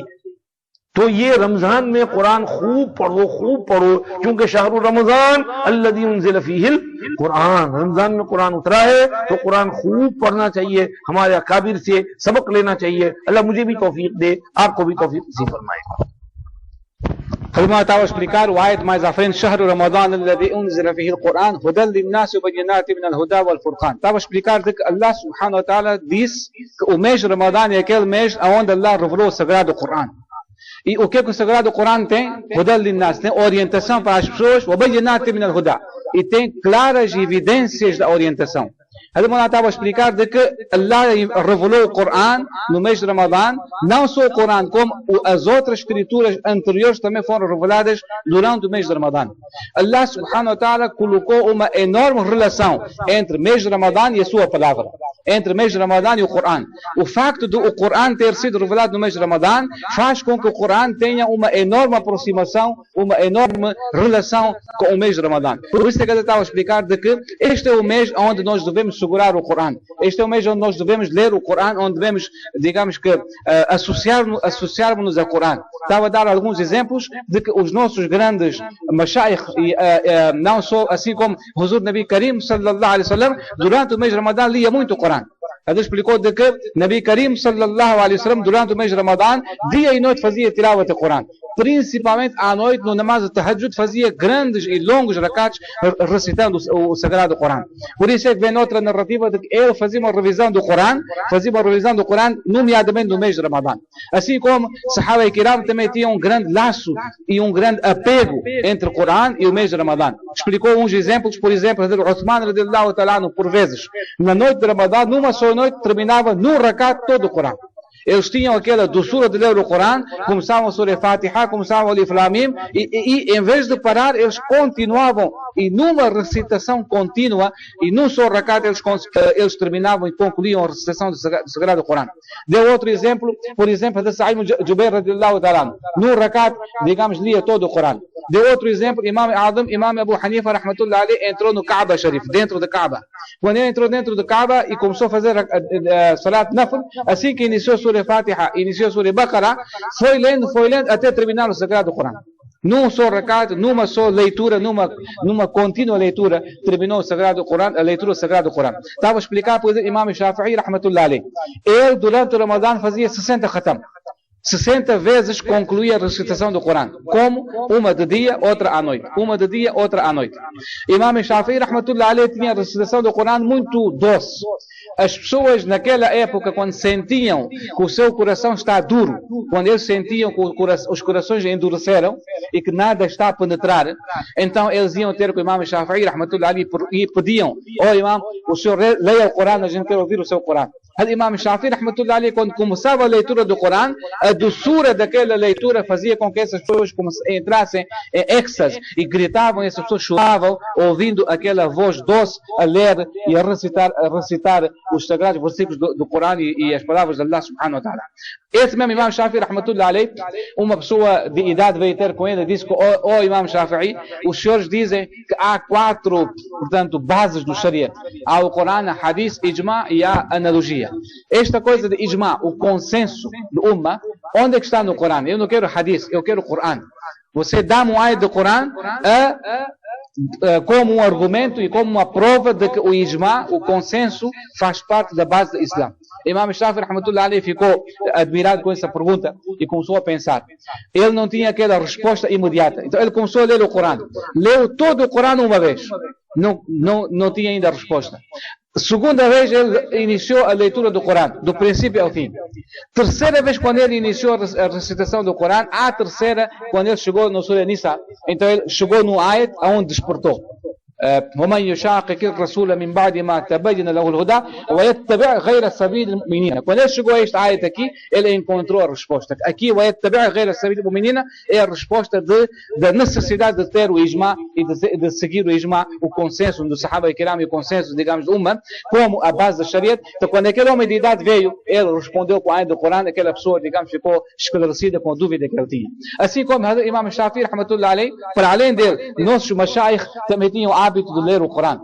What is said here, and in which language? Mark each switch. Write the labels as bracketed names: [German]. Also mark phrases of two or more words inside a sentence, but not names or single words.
[Urdu] تو یہ رمضان میں قرآن خوب پڑھو، کیونکہ [Arabic] شہر رمضان الذی انزل فیہ القرآن، [Urdu] رمضان میں قرآن اترا ہے تو قرآن خوب پڑھنا چاہیے، ہمارے اکابر سے سبق لینا چاہیے۔ اللہ مجھے بھی توفیق دے، آپ کو بھی توفیق نصیب فرمائے۔ [Arabic] كلمة [Portuguese] estava a explicar o ayat mais à frente [Arabic] شهر رمضان الذي أنزل فيه القرآن هدى للناس وبينات من الهدى والفرقان. [Portuguese] Estava a explicar que Allah [Arabic] سبحانه وتعالى [Portuguese] disse que o mês de Ramadã é aquele mês onde Allah revelou o Sagrado Corão. E o que o Sagrado Corão tem? [Arabic] هدى للناس, [Portuguese] tem orientação para as pessoas [Arabic] وبينات من الهدى, [Portuguese] e tem claras evidências da orientação. Ele estava a explicar de que Allah revelou o Corão no mês de Ramadã, não só o Corão, como as outras escrituras anteriores também foram reveladas durante o mês de Ramadã. Allah [Arabic] سبحانه وتعالى [Portuguese] colocou uma enorme relação entre o mês de Ramadã e a sua palavra, entre o mês de Ramadã e o Corão. O facto de o Corão ter sido revelado no mês de Ramadã faz com que o Corão tenha uma enorme aproximação, uma enorme relação com o mês de Ramadã. Por isso é que ele estava a explicar de que este é o mês onde nós devemos segurar o Corão. Este é o mês onde nós devemos ler o Corão, onde devemos, digamos que, associarmos-nos ao Corão. Estava a dar alguns exemplos de que os nossos grandes mashaykh, não só assim como Huzur Nabi Karim [Arabic] صلى الله عليه وسلم, [Portuguese] durante o mês de Ramadã lia muito o Corão. Ele explicou de que Nabi Karim [Arabic] صلى الله عليه وسلم [Portuguese] durante o mês de Ramadã dia e noite fazia tilawat do Corão. Principalmente à noite no namaz de Tahajjud fazia grandes e longos rakats recitando o Sagrado Corão. Por isso é que vem outra narrativa de que ele fazia uma revisão do Corão, nomeadamente no mês de Ramadã. Assim como Sahaba e Kiram também tinham um grande laço e um grande apego entre o Corão e o mês de Ramadã. Explicou uns exemplos, por exemplo, [Arabic] Uthman رضي الله تعالى عنه, [Portuguese] por vezes, na noite de Ramadã, numa só noite, terminava num rakat todo o Corão. Eles tinham aquela doçura de ler o Corão, começavam a Surah Fatiha, começavam a Alif Lam Mim, e em vez de parar, eles continuavam, e numa recitação contínua, e num só rakat, eles terminavam e concluíam a recitação do Sagrado Corão. Deu outro exemplo, por exemplo, de Sa'id ibn Jubair [Arabic] رضي الله تعالى. [Portuguese] Num rakat, digamos, lia todo o Corão. Deu outro exemplo, [Arabic] Imam Azam, Imam Abu Hanifa, رحمة الله عليه, [Portuguese] entrou no Kaaba Sharif, dentro da Kaaba. Quando ele entrou dentro da Kaaba e começou a fazer [Arabic] صلاة نفل, [Portuguese] assim que iniciou a Surah Fatiha, iniciou a Surah Baqarah, foi lendo até terminar o Sagrado Corão. Num só rakat, numa só leitura, numa contínua leitura, terminou o Sagrado Corão, a leitura do Sagrado Corão. Estava a explicar, por exemplo, [Arabic] Imam Shafi'i, رحمة الله عليه. [Portuguese] Ele, durante o Ramadã, fazia 60 khatam. 60 vezes concluía a recitação do Corão. Como? Uma de dia, outra à noite. Uma de dia, outra à noite. [Arabic] Imam Shafi'i, رحمة الله عليه, [Portuguese] tinha a recitação do Corão muito doce. As pessoas naquela época, quando sentiam que o seu coração está duro, quando eles sentiam que os corações endureceram e que nada está a penetrar, então eles iam ter com o Imam Shafi'i, [Arabic] رحمة الله عليه, [Portuguese] e pediam: "Oh Imam, o senhor leia o Corão, a gente quer ouvir o seu Corão." [Arabic] O Imam Shafi'i, رحمة الله عليه, [Portuguese] quando começava a leitura do Corão, a doçura daquela leitura fazia com que essas pessoas entrassem em êxtase e gritavam, e essas pessoas choravam, ouvindo aquela voz doce a ler e a recitar os sagrados versículos do Corão e as palavras de Allah [Arabic] سبحانه وتعالى. Esse mesmo Imam Shafi'i, رحمة الله عليه, [Portuguese] uma pessoa de idade veio ter com ele e disse que: "Oh Imam Shafi'i, os senhores dizem que há 4, portanto, bases do Sharia. Há o Corão, a Hadith, Ijma e a analogia. Esta coisa de Ijma, o consenso do Ummah, onde é que está no Corão? Eu não quero Hadith, eu quero o Corão. Você dá-me um ayat do Corão como um argumento e como uma prova de que o Ijma, o consenso, faz parte da base do Islã." [Arabic] Imam Shafi'i, رحمة الله عليه, [Portuguese] ficou admirado com essa pergunta e começou a pensar. Ele não tinha aquela resposta imediata. Então ele começou a ler o Corão. Leu todo o Corão uma vez. Não tinha ainda a resposta. Segunda vez ele iniciou a leitura do Corão, do princípio ao fim. Terceira vez, quando ele iniciou a recitação do Corão, a terceira, quando ele chegou no Surah Nisa, então ele chegou no ayat onde despertou. [Arabic] ومن يشاقق الرسول من بعد ما تبين له الهدى ويتبع غير سبيل المؤمنين. [Portuguese] Quando ele chegou a esta ayat aqui, ele encontrou a resposta. Aqui, [Arabic] ويتبع غير سبيل المؤمنين, [Portuguese] é a resposta da necessidade de ter o Ijma e de seguir o Ijma, o consenso do Sahaba e Kiram e o consenso, digamos, do Ummah, como a base da Shariat. Então, quando aquele homem de idade veio, ele respondeu com a ayat do Corão, aquela pessoa, digamos, ficou esclarecida com a dúvida que ele tinha. [Arabic] Assim como Imam Shafi'i, رحمة الله عليه, [Portuguese] para além dele, nossos mashaykh também tinham hábito de ler o Corão.